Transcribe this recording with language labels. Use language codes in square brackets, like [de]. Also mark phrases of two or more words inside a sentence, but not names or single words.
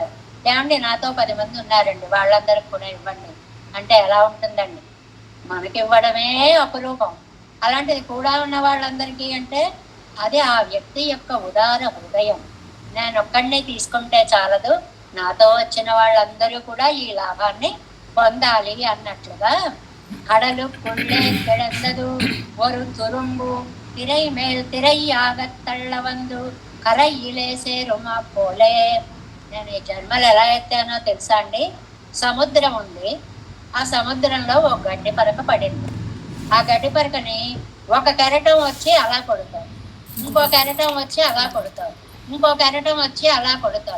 [te] ఏమండి, నాతో 10 మంది ఉన్నారండి, వాళ్ళందరికి కూడా ఇవ్వండి అంటే ఎలా ఉంటుందండి? మనకి ఇవ్వడమే అపురూపం, అలాంటిది కూడా ఉన్న వాళ్ళందరికీ అంటే అది ఆ వ్యక్తి యొక్క ఉదార హృదయం. నేను ఒక్కడిని తీసుకుంటే చాలదు, నాతో వచ్చిన వాళ్ళందరూ కూడా ఈ లాభాన్ని పొందాలి అన్నట్లుగా [ta] கடலு கொள்ளே கிடந்தது ஒரு துரும்பு திரை மேல் திரையாகத்தள்ள வந்து கரையிலே சேருமா போலே. [te] నేను ఈ జన్మలు ఎలా ఎత్తానో తెలుసా అండి? సముద్రం ఉంది, ఆ సముద్రంలో ఒక గడ్డి పరక పడింది. ఆ గడ్డి పరకని ఒక కెరటం వచ్చి అలా కొడతాడు, ఇంకో కెరటం వచ్చి అలా కొడతాడు, ఇంకో కెరటం వచ్చి అలా కొడతాడు.